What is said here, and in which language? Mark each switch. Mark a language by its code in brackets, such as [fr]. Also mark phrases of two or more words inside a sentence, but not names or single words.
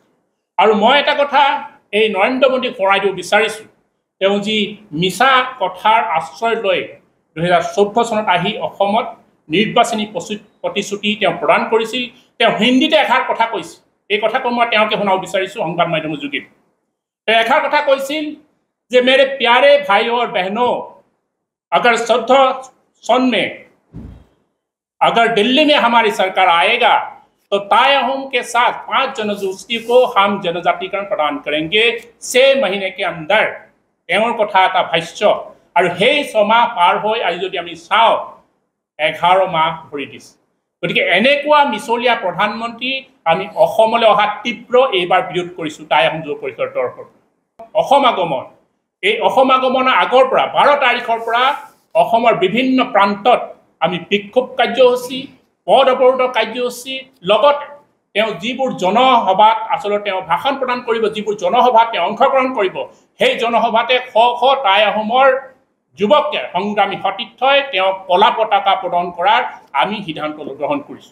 [as] আৰু মই এটা কথা এই নৰেন্দ্ৰ মোদীক সোঁৱৰাই দিব বিচাৰিছোঁ, তেওঁ যি মিছা কথাৰ আশ্ৰয় লৈ 2014 চনত আহি অসমত নিৰ্বাচনী প্ৰতিশ্ৰুতি তেওঁ প্ৰদান কৰিছিল। তেওঁ হিন্দীতে এষাৰ কথা কৈছিল, এই কথাটো মই তেওঁকে শুনাব বিচাৰিছোঁ সংবাদ মাধ্যমৰ যোগেদি। তেওঁ এষাৰ কথা কৈছিল যে [hi] मेरे प्यारे भाई और बहनों, अगर 14 सन में अगर दिल्ली में हमारी सरकार आएगा तो टाई अहोम के साथ 5 जनगोष्ठी को हम जनजातिकरण प्रदान करेंगे 6 महीने के अंदर। [as] তেওঁৰ কথা এটা ভাষ্য। আৰু সেই 6 মাহ পাৰ হৈ আজি যদি আমি চাওঁ 11 মাহ ভৰি দিছে। গতিকে এনেকুৱা মিছলীয়া প্ৰধানমন্ত্ৰী আমি অসমলৈ অহা তীব্ৰ এইবাৰ বিৰোধ কৰিছোঁ টাই আহোম যুৱ পৰিষদৰ তৰফৰ। অসম আগমন, এই অসম আগমনৰ আগৰ পৰা 12 তাৰিখৰ পৰা অসমৰ বিভিন্ন প্ৰান্তত আমি বিক্ষোভ কাৰ্যসূচী, পদ অৱৰোধ কাৰ্যসূচী, লগতে তেওঁ যিবোৰ জনসভাত আচলতে তেওঁ ভাষণ প্ৰদান কৰিব, যিবোৰ জনসভাত তেওঁ অংশগ্ৰহণ কৰিব, সেই জনসভাতে শ শ টাই আহোমৰ যুৱকে সংগ্ৰামী সতীৰ্থই তেওঁক কলা পতাকা প্ৰদান কৰাৰ আমি সিদ্ধান্ত গ্ৰহণ কৰিছোঁ।